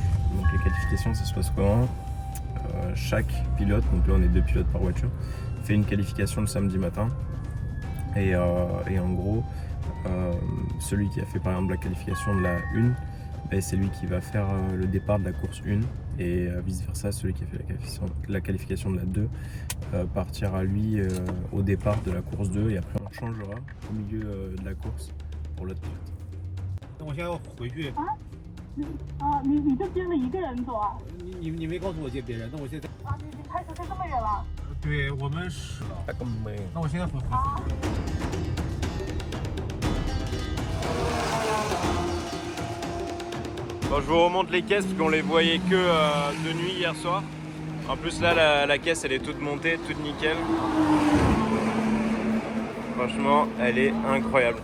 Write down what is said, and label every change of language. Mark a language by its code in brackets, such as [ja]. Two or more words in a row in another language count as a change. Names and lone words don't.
[fr] Donc les qualifications ça se passe comment? Chaque pilote, donc là on est 2 pilotes par voiture, fait une qualification le samedi matin et en gros celui qui a fait par exemple la qualification de la 1, ben, c'est lui qui va faire le départ de la course 1 et vice versa, celui qui a fait la qualification de la 2 partira lui au départ de la course 2 et après on changera au milieu de la course pour l'autre pilote. [zh] 那我现在要回去，你这边的一个人走啊？你没告诉我接别人，那我现在你开车开这么远了？对我们是了，那我现在回去。 [fr] Bon, je vous remonte les caisses parce qu'on les voyait que de nuit hier soir. En plus là la caisse elle est toute montée, toute nickel. Franchement elle est incroyable.